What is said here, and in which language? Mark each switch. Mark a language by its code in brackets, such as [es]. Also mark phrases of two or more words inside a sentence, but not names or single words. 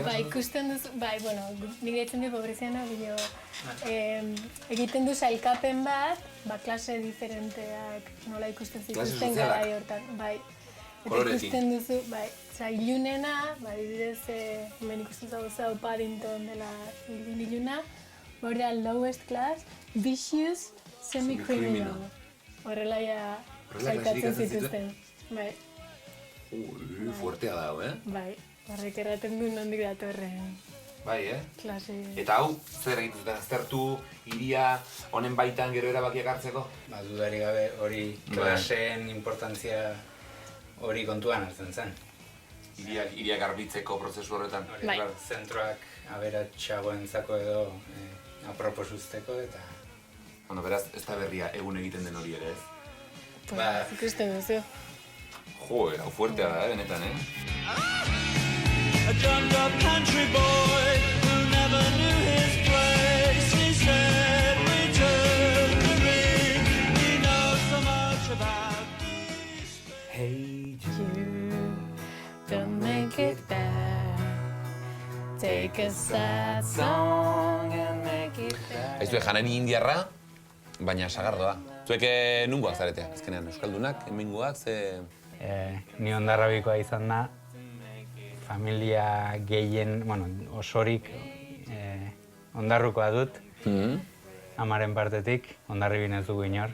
[eu] Bai, ikusten duzu, bai, bueno, nik deitzen du pobreziana, egiten du sailkapen bat, klase diferenteak nola ikusten zituzten gara hortan, bai. Eta ikusten duzu, bai, ilunena, adibidez, hemen ikusten zau Paddington dela iluna, hori da [en] lowest class, vicious, semi-criminal. [eu] Horrela sailkatzen zituzten, bai. Fuertea dago, Bai, horrek erraten du nondik datorren. Bai, klase... Eta hau, zer egiten zuten aztertu, iria honen baitan gero erabakiak hartzeko? Dudari gabe hori klaseen importantzia hori kontuan hartzen zen. Iria garbitzeko prozesu horretan. Bai. Zentroak aberatsagoentzako edo aproposuzteko eta... Bueno, beraz, ez da berria egun egiten den hori ere, ez? Pues, ikusten duzu. Joder, hau fuertea da, benetan, [en] A drummed up country boy who never knew his place. He said, return to me. He knows so much about this. Hey Jude, don't make it bad. Take a sad song and make it bad. [eu] Aizue, janari indiarra, baina sagardoa. Zuek nungoak zarete, azkenean, euskaldunak, hemengoak, ze... Ni Hondarrabikoa izan da, familia gehien, osorik Hondarrukoa dut, amaren partetik, Hondarribin ez dugu inor.